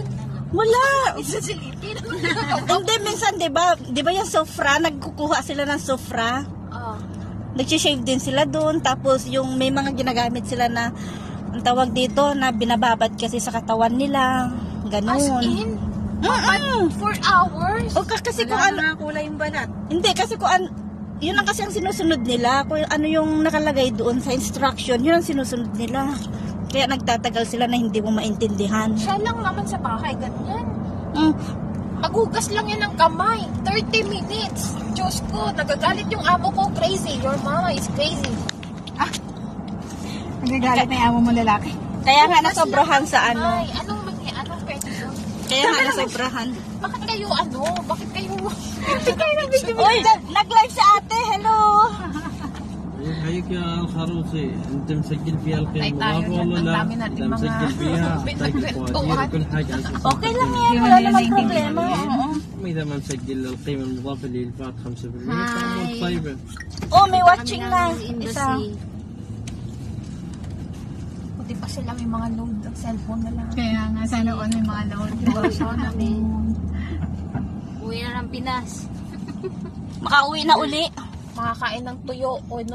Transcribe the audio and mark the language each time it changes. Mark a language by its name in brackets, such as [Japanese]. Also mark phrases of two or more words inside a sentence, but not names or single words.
[Filipino] Wala. Isasilipin. Hindi, minsan, di ba yung sofra, nagkukuha sila ng sofra. Nag-shave din sila doon. Tapos yung may mga ginagamit sila na, ang tawag dito, na binababad kasi sa katawan nila. Ganun. [English] As in, 4 hours? [Filipino] O kasi kung ano, kulay yung balat. hindi kasi kung ano, yun lang kasi ang sinusunod nila. Kung ano yung nakalagay doon sa instruction, yun ang sinusunod nila. Kaya nagtatagal sila na hindi mo maintindihan. Siya lang naman sa bahay, ganyan. Mm. Maghugas lang yan ng kamay. 30 minutes. Diyos ko, nagagalit yung amo ko. [English] Crazy. Your mama is crazy. [Filipino] Nagagalit na yung amo mo lalaki. Kaya nga nasobrahan sa ano. Ay, anong pwede doon? Kaya nga nasobrahan. Bakit kayo Bakit kayo... Bakit kayo nabigyan? Uy, nag-live sa ate. Hello. [Arabic] هيك يا الخروصي انت مسجل فيها القيمة [Filipino] tayo [Arabic] مضافة [Filipino] yan. [Arabic] ولا [Filipino] Ang [Arabic] لا؟ [Filipino] dami natin [Arabic] اذا [Filipino] mga [Arabic] مسجل فيها اعطيك فواتير وكل حاجة على اساس [Filipino] Okay lang yan. Wala namang problema. Oo. [Arabic] اذا ما مسجل القيمة المضافة اللي الفات 5% فأمور طيبة. [Filipino] Oh, may watching na. Isa. Buti pa sila may mga load ng cellphone na lang. Kaya nga, sana all may mga load. Uwi na ng Pinas. Makauwi na uli. Makakain ng tuyo o no.